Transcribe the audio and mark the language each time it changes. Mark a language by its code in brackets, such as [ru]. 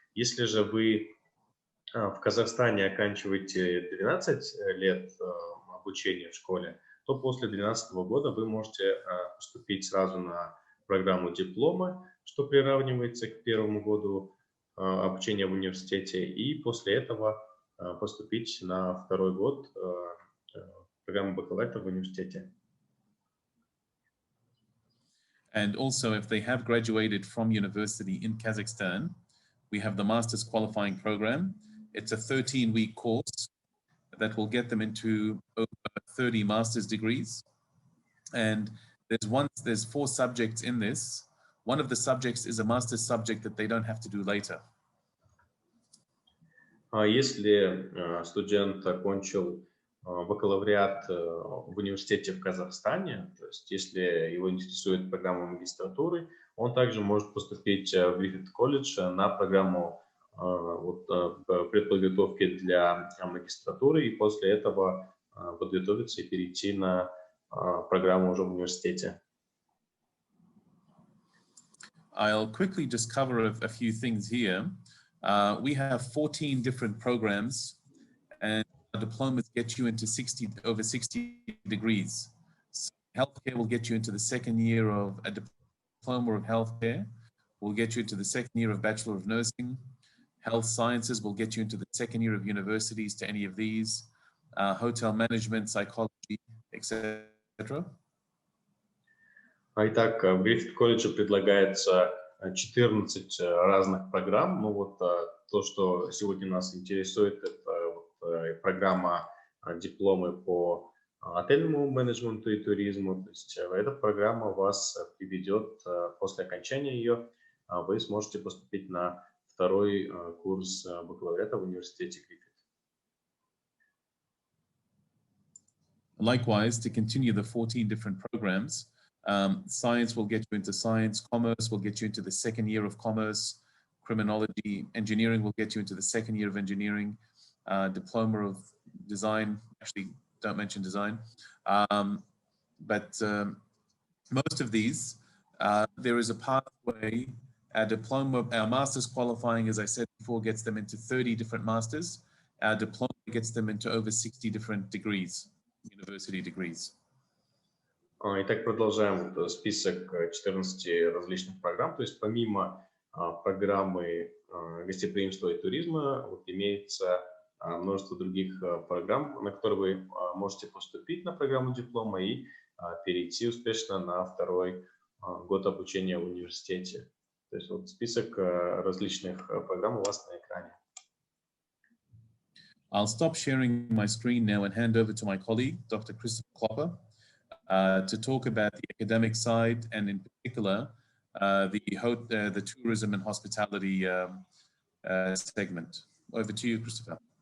[ru] Если же вы в Казахстане оканчиваете 12 лет обучения в школе, то после 12 года вы можете поступить сразу на программу диплома, что приравнивается к 1-му году обучения в университете, и после этого поступить на 2-й год программу бакалавриата в университете. [en] And also, if they have graduated from university in Kazakhstan, we have the master's qualifying program. It's a 13-week course that will get them into over 30 master's degrees. And there's 4 subjects in this. One of the subjects is a master's subject that they don't have to do later. [ru] Если студент окончил бакалавриат в университете в Казахстане, то есть если его интересует программа магистратуры, он также может поступить в Griffith колледж на программу предподготовки для магистратуры, и после этого подготовиться и перейти на программу уже в университете. [en] I'll quickly just cover a few things here. We have 14 different programs, and diplomas get you into over 60 degrees. So healthcare will get you into the second year of a Diploma of Healthcare will get you into the second year of Bachelor of Nursing. Health Sciences will get you into the second year of universities to any of these. Hotel Management, Psychology, etc. [ru] Итак, в Griffith колледже предлагается 14 разных программ. Ну вот то, что сегодня нас интересует, это программа дипломы по отельному менеджменту и туризму. То есть эта программа вас приведет, после окончания ее, вы сможете поступить на второй курс бакалавриата в университете Griffith. [en] Likewise, to continue the 14 different programs, science will get you into science, commerce will get you into the second year of commerce, criminology, engineering will get you into the second year of engineering, diploma of design, actually don't mention design, but most of these, there is a pathway. Our diploma, our master's qualifying, as I said before, gets them into 30 different masters. Our diploma gets them into over 60 different degrees, university degrees. [ru] Итак, продолжаем список 14 различных программ. То есть помимо программы гостеприимства и туризма, вот имеется множество других программ, на которые вы можете поступить на программу диплома и перейти успешно на второй год обучения в университете. То есть вот список различных программ у вас на экране. [en] I'll stop sharing my screen now and hand over to my colleague, Dr. Christopher Klopper, to talk about the academic side and in particular the tourism and hospitality segment. Over to you, Christopher.